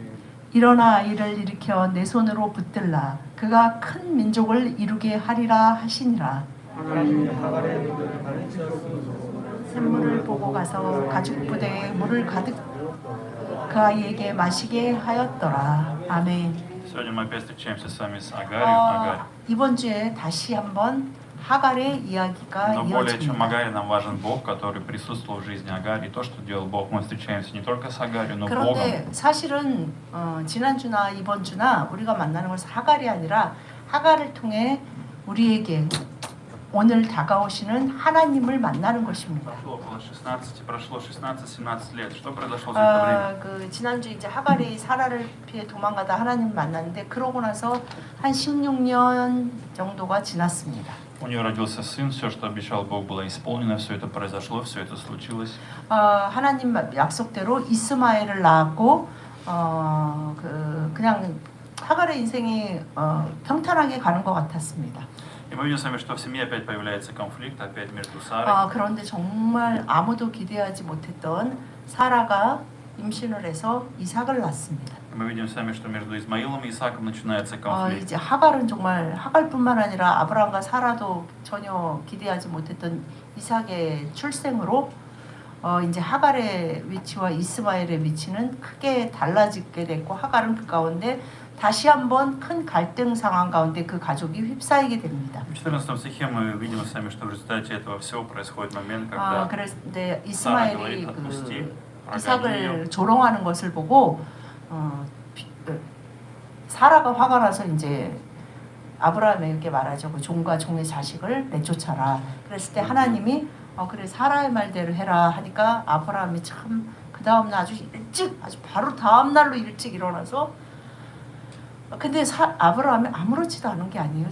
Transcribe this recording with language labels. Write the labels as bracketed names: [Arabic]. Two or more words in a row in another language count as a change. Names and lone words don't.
[Korean] 일어나 아이를 일으켜 내 손으로 붙들라 그가 큰 민족을 이루게 하리라 하시니라. 하나님이 하갈의 눈을 가르치셨으므로 샘물을 보고 가서 가죽 부대에 물을 가득 그 아이에게 마시게 하였더라. 아멘. [Russian] Сегодня мы опять встречаемся с вами с Агарью. [Korean] 이번 주에 다시 한번 하갈의 이야기가 [Russian] Но более чем [Korean] 이어집니다. [Russian] Агарь, нам важен Бог, который присутствовал в жизни Агари. И то, что делал Бог, мы встречаемся не только с Агарью, но Богом. [Korean] 그런데 사실은 지난주나 이번 주나 우리가 만나는 것은 하갈이 아니라 하갈을 통해 우리에게 오늘 다가오시는 하나님을 만나는 것입니다. [Russian] прошло 16-17 лет. Что произошло за это время? [Korean] 그 지난주 이제 하갈이 사라를 피해 도망가다 하나님을 만났는데 그러고 나서 한 16년 정도가 지났습니다. [Russian] У нее родился сын, все, что обещал Бог, было исполнено, все это произошло, все это случилось. [Korean] 하나님 약속대로 이스마엘을 낳았고 그냥 하갈의 인생이 평탄하게 가는 것 같았습니다. [Russian] И мы видим с вами, что в семье опять появляется конфликт, опять между Сарой. [Korean] 그런데 정말 아무도 기대하지 못했던 사라가 임신을 해서 이삭을 낳습니다. [Russian] Мы видим с вами, что между Измаилом и Исааком начинается конфликт. [Korean] 이제 하갈은 정말 하갈뿐만 아니라 아브라함과 사라도 전혀 기대하지 못했던 이삭의 출생으로 이제 하갈의 위치와 이스마엘의 위치는 크게 달라지게 됐고 하갈은 그 가운데 다시 한번 큰 갈등 상황 가운데 그 가족이 휩싸이게 됩니다. [Russian] В 14 стихе мы видим с вами, что в результате этого всего происходит момент, когда [Korean] 그런데 [Russian] Сара [Korean] 이스마엘이 [Russian] говорит: «Отпусти, прогони [Korean] 이삭을 조롱하는 것을 보고 사라가 화가 나서 이제 아브라함에게 말하죠. 그 종과 종의 자식을 내쫓아라. 그랬을 때 하나님이 그래 사라의 말대로 해라 하니까 아브라함이 참 그 다음 날 아주 바로 다음 날로 일찍 일어나서 근데 아브라함이 아무렇지도 않은 게 아니에요.